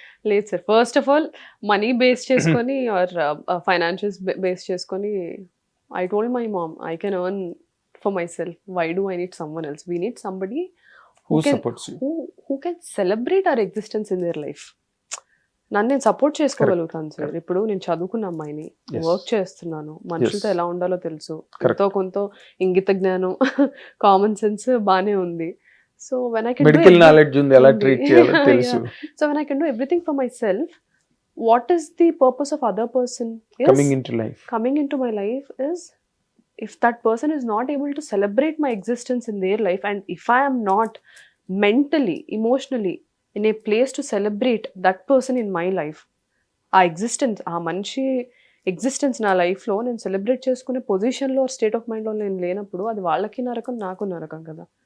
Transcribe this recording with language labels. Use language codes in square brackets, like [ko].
[te] లేదు sir, [en] First of all money base చేసుకొని or financials base చేసుకొని I told my mom I can earn for myself, why do I need someone else? We need somebody who can- supports you. who can celebrate our existence in their life. [te] నన్ను నేను support చేసుకోగలుగుతాను sir. ఇప్పుడు నేను చదువుకున్న అమ్మాయిని, [en] Yes. [te] Work చేస్తున్నాను, మనుషులతో [en] Yes. [te] ఎలా ఉండాలో తెలుసు, [en] Correct. [te] కొంత ఇంగిత జ్ఞానం, కామన్ సెన్స్ బానే ఉంది. [en] so when I can [te] medical knowledge ఉంది, ఎలా ట్రీట్ చేయాలో తెలుసు. [en] So when I can do everything for myself, what is the purpose of other person coming into life. coming into my life is if that person is not able to celebrate my existence in their life, and if I am not mentally, emotionally in a place to celebrate that person in my life, [te] ఆ existence, ఆ మనిషి existence నా లైఫ్లో నేను celebrate చేసుకునే పొజిషన్లో state of మైండ్లో నేను లేనప్పుడు అది వాళ్ళకి నరకం, నాకు నరకం కదా.